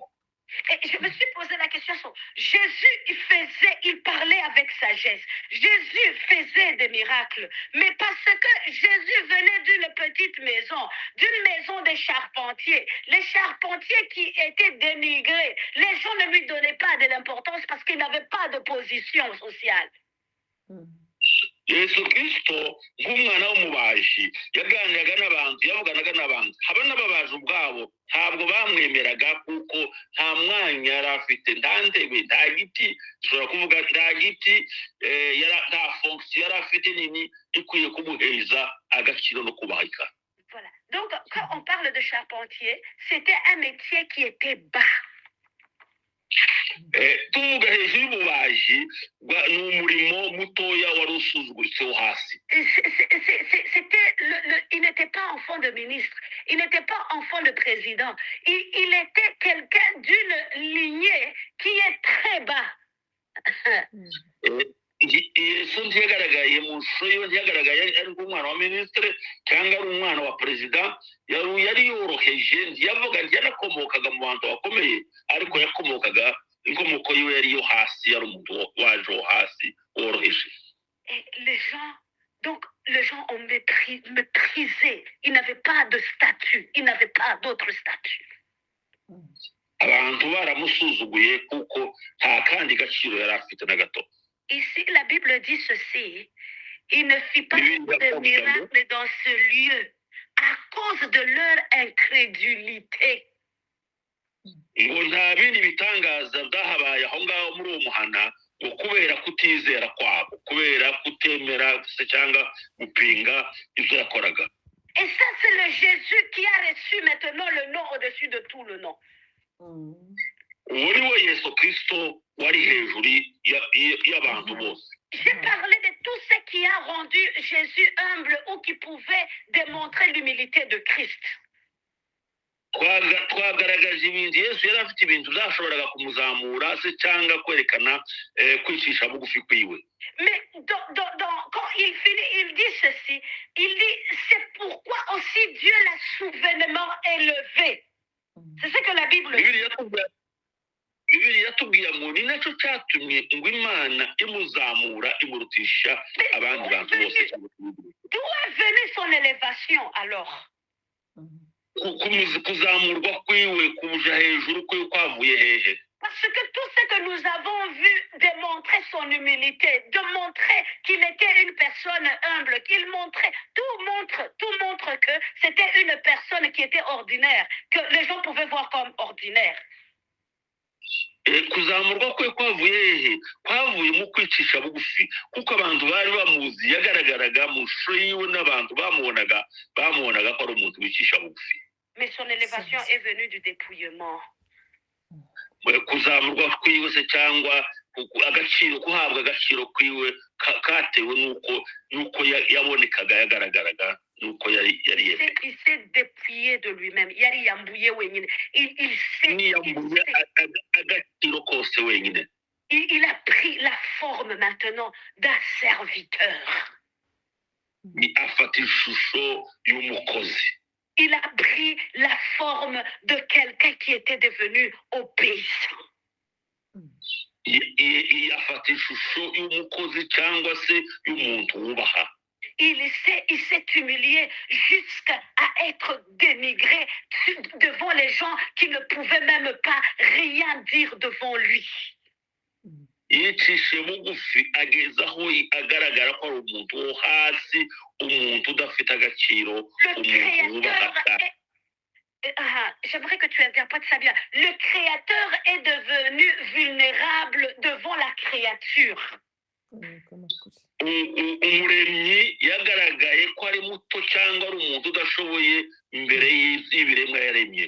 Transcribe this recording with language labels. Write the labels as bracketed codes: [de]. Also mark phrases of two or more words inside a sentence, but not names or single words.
[fr] Et je me suis posé la question, Jésus, il parlait avec sagesse. Jésus faisait des miracles. Mais parce que Jésus venait d'une petite maison, d'une maison des charpentiers. Les charpentiers qui étaient dénigrés, les gens ne lui donnaient pas de l'importance parce qu'il n'avait pas de position sociale. [rw] Yesu Kristo nk'umwana w'umubaji yaganiraga n'abantu yavuganaga n'abantu haba n'ababaji ubwabo ntabwo bamwemeraga kuko nta mwanya yari afite nta ntebe nta giti dushobora kuvuga nta giti nta fonction yari afite nini ikwiye kumuhereza agaciro no kubahika. [fr] Voilà. Donc quand on parle de charpentier, c'était un métier qui était bas. [rw] tuvuga hejuru y'ububaji ni umurimo mutoya wari usuzuguritse wo hasi. [fr] Il n'était pas enfant de ministre, il n'était pas enfant de président, il était quelqu'un d'une lignée qui est très bas. [rw] Yesu ntiyagaragaye mu shusho yiwe ntiyagaragaye ari umwana wa minisitiri cyangwa ari umwana wa perezida yari yoroheje ntiyanakomokaga mu bantu bakomeye ariko yakomokaga inkomoko yiwe yari yo hasi yari umuntu waje wo hasi woroheje. [fr] Donc les gens ont méprisé, ils n'avaient pas de statut, ils n'avaient pas d'autre statut. [rw] abantu baramusuzuguye kuko nta kandi gaciro yari afite na gato. [fr] Ici, la Bible dit ceci, il ne fit pas de miracle dans ce lieu à cause de leur incrédulité. [rw] ngo nta bindi bitangaza byahabaye aho ngaho muri uwo muhana ngo kubera kutizera kwabo, kubera kutemera se cyangwa gupinga ibyo yakoraga. [fr] Et ça, c'est le Jésus qui a reçu maintenant le nom au-dessus de tout le nom. [rw] Uwo ni we Yesu Kristo wari hejuru y'abantu bose. [fr] J'ai parlé de tout ce qui a rendu Jésus humble ou qui pouvait démontrer l'humilité de Christ. [rw] Twagaragaje ibintu Yesu yari afite ibintu byashoboraga kumuzamura se cyangwa kwerekana kwicisha bugufi kwiwe. [fr] Mais quand il finit, il dit ceci, il dit, c'est pourquoi aussi Dieu l'a souverainement élevé. C'est ce que la Bible dit. [rw] Bibiliya yatubwira ngo ni nacyo cyatumye ngo Imana imuzamura imurutisha abandi bantu bose. [fr] D'où est venue son élévation alors? [rw] Kuzamurwa kwiwe kubuja hejuru kwiwe kwavuye hehe? [fr] Parce que tout ce que nous avons vu démontrer son humilité, de montrer qu'il était une personne humble, tout montre que c'était une personne qui était ordinaire, que les gens pouvaient voir comme ordinaire. [rw] Kuzamurwa kwe kwavuye hehe? Kwavuye mu kwicisha bugufi, kuko abantu bari bamuzi yagaragaraga mu shusho yiwe n'abantu bamubonaga ko ari umuntu wicisha bugufi. [fr] Mais son élévation est venue du dépouillement. [rw] Kuzamurwa kwiwe se cyangwa agaciro, kuhabwa agaciro kwiwe katewe nuko yabonekaga yagaragaraga nuko yari yemeye. [fr] Il s'est dépouillé de lui-même. [rw] Yari yambuye wenyine. Agaciro kose wenyine. [fr] Il a pris la forme maintenant d'un serviteur. [rw] Afata ishusho y'umukozi. [fr] Il a pris la forme de quelqu'un qui était devenu obéissant. [rw] Afata ishusho y'umukozi cyangwa se y'umuntu wubaha. [fr] Il s'est humilié jusqu'à être dénigré devant les gens qui ne pouvaient même pas rien dire devant lui. [rw] Yicishe bugufi ageza aho agaragara ko ari umuntu wo hasi, umuntu udafite agaciro, umuntu wubaha. [fr] J'aimerais que tu interprètes ça bien. Le Créateur est devenu vulnérable devant la créature. [rw] Umuremyi yagaragaye ko ari muto cyangwa ari umuntu udashoboye imbere y'ibiremwa yaremye.